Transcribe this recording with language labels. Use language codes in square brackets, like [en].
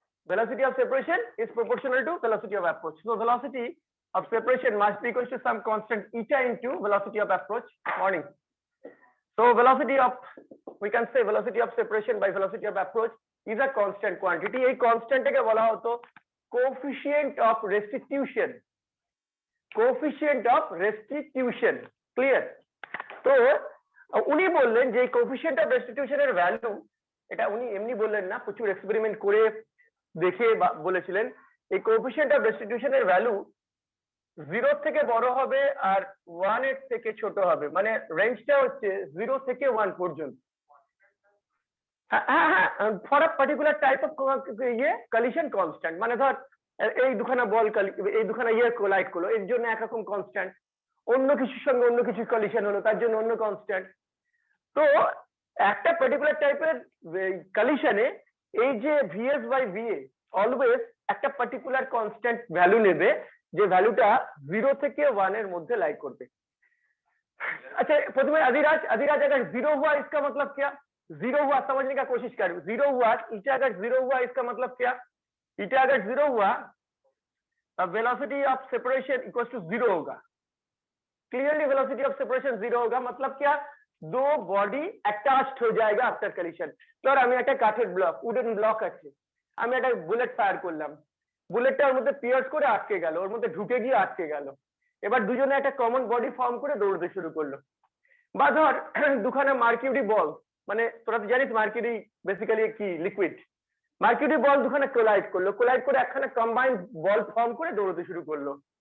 [en] Velocity of separation is proportional to velocity of approach. So velocity of separation must be equal to some constant eta into velocity of approach. Morning. So velocity of, we can say velocity of separation by velocity of approach is a constant quantity. [bn] এই constant টাকে বলা হতো coefficient of restitution. Clear? তো উনি বললেন যে coefficient of রেস্টিটিউশনের value, এটা উনি এমনি বললেন না, প্রচুর এক্সপেরিমেন্ট করে দেখে বলেছিলেন এই কোএফিসিয়েন্ট অফ রেস্টিটিউশনের ভ্যালু 0 থেকে বড় হবে আর 1 এর থেকে ছোট হবে, মানে রেঞ্জটা হচ্ছে 0 থেকে 1 পর্যন্ত। হ্যাঁ, [en] for a particular type of collision constant, [bn] মানে ধর এই দুখানা বল এই দুখানা কোলাইড করলো, এর জন্য একরকম কনস্ট্যান্ট, অন্য কিছুর সঙ্গে অন্য কিছু কলিশন হলো তার জন্য অন্য কনস্ট্যান্ট। তো একটা পার্টিকুলার টাইপের কলিশনে এই যে ভিএস বাই ভিএ অলওয়েজ একটা পার্টিকুলার কনস্ট্যান্ট ভ্যালু নেবে, যে ভ্যালুটা 0 থেকে 1 এর মধ্যে লাই করবে। [hi] अच्छा प्रथम अधिराज अगर 0 हुआ इसका मतलब क्या, 0 हुआ समझने का कोशिश कर, 0 हुआ ईटा अगर 0 हुआ इसका मतलब क्या, ईटा अगर 0 हुआ तब velocity of separation equals to 0 होगा। क्लियरली वेलोसिटी ऑफ सेपरेशन 0 होगा, मतलब क्या, दो बॉडी अटैच्ड हो जाएगा आफ्टर कलिशन। [bn] ধর আমি একটা কাঠের ব্লক, উডেন ব্লক আছে, আমি একটা বুলেট ফায়ার করলাম, বুলেটটা ওর মধ্যে পিয়ার্স করে আটকে গেল, ওর মধ্যে ঢুকে গিয়ে আটকে গেল, এবার দুজনে একটা কমন বডি ফর্ম করে দৌড়তে শুরু করলো। বা ধর দুখানা মার্কিউরি বল, মানে তোরা তো জানিস মার্কিউরি বেসিক্যালি কি লিকুইড, মার্কিউরি বল দুখানা কোলাইড করলো, কোলাইড করে একখানা কম্বাইন্ড বল ফর্ম করে দৌড়তে শুরু করলো।